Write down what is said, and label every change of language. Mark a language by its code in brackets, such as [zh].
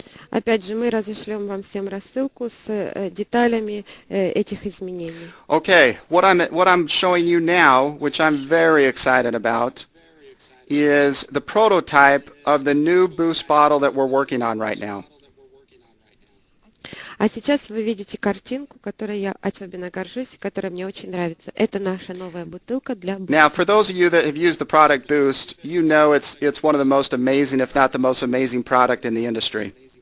[ru] Опять же, мы разошлем вам всем рассылку с деталями этих изменений. [en] Okay, what I'm showing you now, which I'm very excited about, is the prototype of the new Boost bottle that we're working on right now. [ru] А сейчас вы видите картинку, которой я особенно горжусь, и которая мне очень нравится. Это наша новая бутылка для [en] Now, for those of you that have used the product Boost, you know it's one of the most amazing, if not the most amazing product in the industry.